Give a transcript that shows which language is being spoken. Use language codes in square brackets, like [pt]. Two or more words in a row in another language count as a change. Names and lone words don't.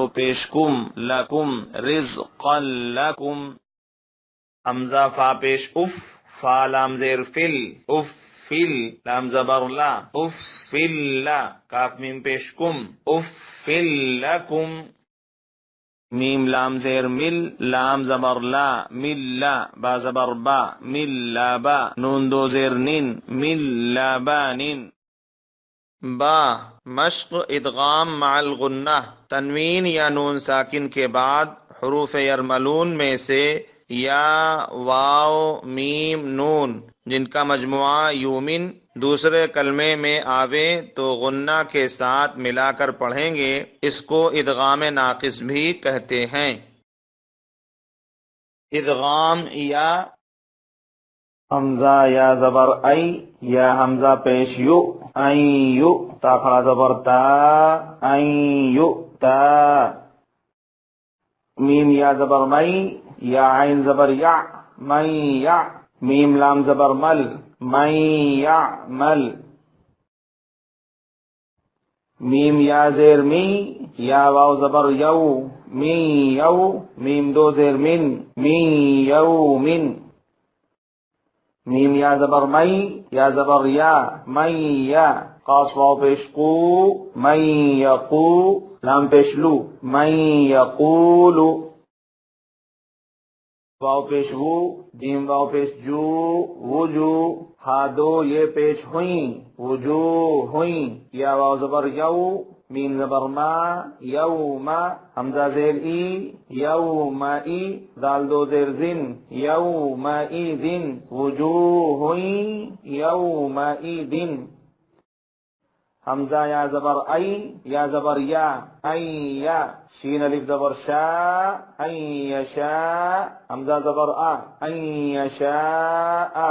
[ur] پیش کم، لکم، رزقا لکم، حمزہ فا پیش اف، فا لام زیر فل، اف فل، لام زبر لا، اف فل لا، کاف میم پیش کم، اف فل لکم، میم لام زیر مل، لام زبر لا، مل لا، با زبر با، مل لا با، نون دو زیر نن، مل لا با نن، با، مشق ادغام مع الغنہ، تنوین یا نون ساکن کے بعد حروف یرملون میں سے یا، واو، میم، نون جن کا مجموعہ یومن دوسرے کلمے میں آوے تو غنہ کے ساتھ ملا کر پڑھیں گے۔ اس کو ادغام ناقص بھی کہتے ہیں۔ ادغام یا، حمزہ یا زبر ای، یا حمزہ پیش یو، این یو، تا کھڑا زبر تا، این یو تا، میم یا زبر مئی، یا عین زبر یا، من یا، میم لام زبر مل، من یا مل، میم یا زیر می، یا واو زبر یو، می یو، میم دو زیر من، می یو من، میم یا زبر مئی، یا زبر یا، من یا، قاف واو پیش قو، من یقو، لام پیش لو، من یقول، واو پیش وو، جیم واو پیش جو، وجو، ہا دو یہ پیش ہوئیں، وجو ہوئیں، یا واو زبر یو، میم زبر ما، یوم، حمزہ زیر ای، یوم ای، دال دو زیر زن، یوم ای دن، وجوہ یوم ای دن، حمزہ یا زبر ای یا زبر یا یا شین الف زبر شا یشا حمزہ زبر یشاء